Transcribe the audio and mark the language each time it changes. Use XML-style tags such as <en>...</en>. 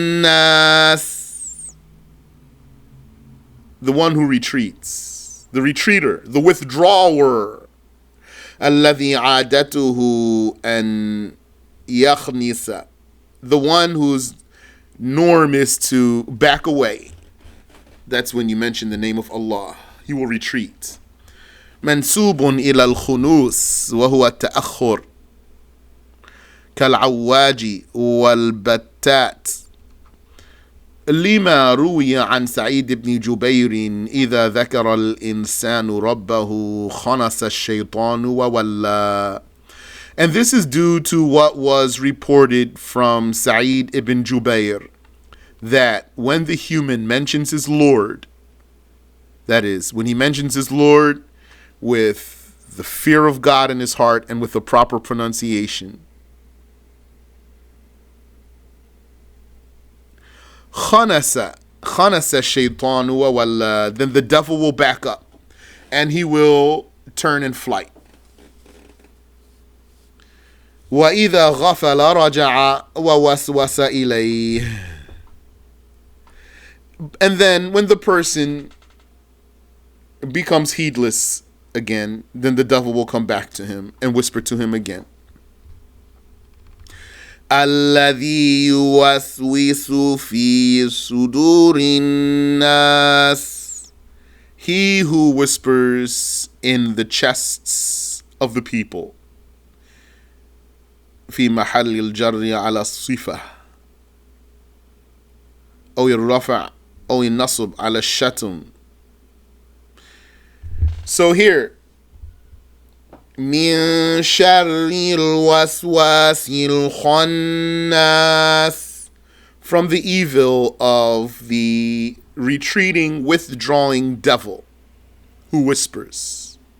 <en>Al-Khannas, the one who retreats, the retreater, the withdrawer.</en> <ar>الذي عادته أن يخنس,</ar> <en>the one whose norm is to back away. That's when you mention the name of Allah, he will retreat.</en> <ar>منسوب إلى الخنوس وهو التأخر كالعواج والبتات لما روي عن سعيد بن جبير إذا ذكر الإنسان ربه خنس الشيطان وولى.</ar> <en>And this is due to what was reported from Sa'id ibn Jubayr, that when the human mentions his Lord, that is, when he mentions his Lord with the fear of God in his heart and with the proper pronunciation,</en> <ar>Khanasa shaytanu wa walla,</ar> <en>then the devil will back up and he will turn in flight.</en> <ar>وَإِذَا غَفَلَ رَجَعَ وَوَسْوَسَ إِلَيْهِ.</ar> <en>And then when the person becomes heedless again, then the devil will come back to him and whisper to him again.</en> <ar>الذي يوسوس في صدور الناس.</ar> <en>He who whispers in the chests of the people.</en> <ar>في محل الجر على الصفة أو الرفع أو النصب على الشتم.</ar> <en>So here,</en> <ar>من شر الوسواس الخناس,</ar> <en>from the evil of the retreating, withdrawing devil who whispers.</en>